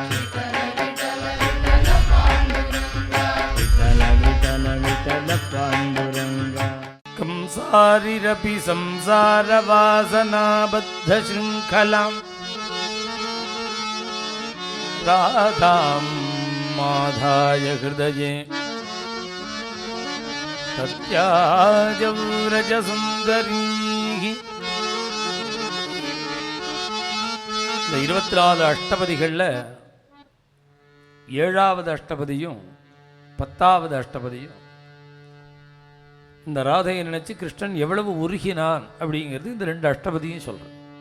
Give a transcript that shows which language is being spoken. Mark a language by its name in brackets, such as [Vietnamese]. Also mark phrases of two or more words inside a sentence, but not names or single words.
[Sanskrit] विठल विठल विठल पांडुरंगा कंसारिरपि संसारवासनाबद्धशृङ्खलां राधां माधाय हृदये तत्याजव्रजसुन्दरीः. [Tamil] இந்த 24 அஷ்டபதிகளில் 7வது அஷ்டபதியும் 10வது அஷ்டபதியும் இந்த ராதையை நினைச்சு கிருஷ்ணன் எவ்வளவு உருகினான் அப்படிங்கிறது இந்த 2 அஷ்டபதியும் சொல்றேன்.